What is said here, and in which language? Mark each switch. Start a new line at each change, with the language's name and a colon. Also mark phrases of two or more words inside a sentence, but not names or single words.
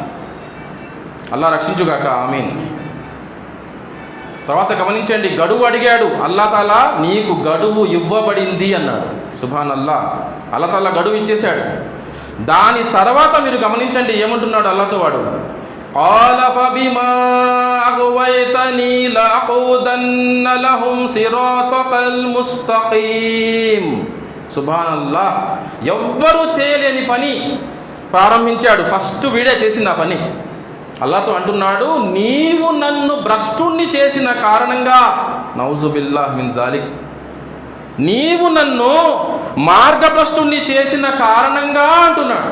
Telugu: అల్లా రక్షించుగాక. ఆమీన్. తర్వాత గమనించండి, గడువు అడిగాడు
Arabic: الله تعالى,
Telugu: నీకు గడువు ఇవ్వబడింది అన్నాడు. సుభాన్ అల్లా.
Arabic: الله تعالى
Telugu: గడువు ఇచ్చేశాడు. దాని తర్వాత మీరు గమనించండి ఏమంటున్నాడు అల్లాతో వాడు.
Arabic: قال فبما أغويتني لأقعدن لهم صراطك المستقيم.
Telugu: సుబ్హానల్లా, ఎవ్వరూ చేయలేని పని ప్రారంభించాడు. ఫస్ట్ వీడే చేసింది ఆ పని. అల్లాహ్తో అంటున్నాడు, నీవు నన్ను భ్రష్టుణ్ణి చేసిన కారణంగా,
Arabic: نعوذ بالله من ذلك,
Telugu: నీవు నన్ను మార్గభ్రష్టుణ్ణి చేసిన కారణంగా అంటున్నాడు.